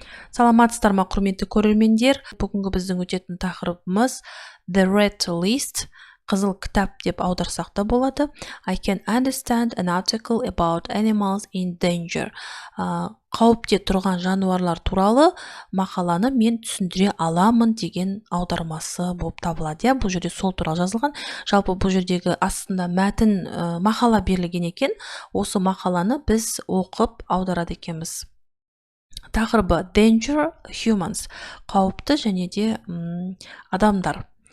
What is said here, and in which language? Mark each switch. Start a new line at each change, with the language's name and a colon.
Kazakh: Саламатсыздар ма, құрметті көрермендер? Бүгінгі біздің өтетін тақырыбымыз The Red List, қызыл кітап деп аударсақ та болады.
English: I can understand an article about animals in danger.
Kazakh: Қауіпте тұрған жануарлар туралы мақаланы мен түсіндіре аламын деген аудармасы болып табылады. Бұл жерде сол туралы жазылған. Жалпы бұл жердегі астында мәтін мақала берілген екен. Осы мақаланы біз оқып аударады екенбіз. Тақырыбы
English: danger humans,
Kazakh: қауіпті және де адамдар.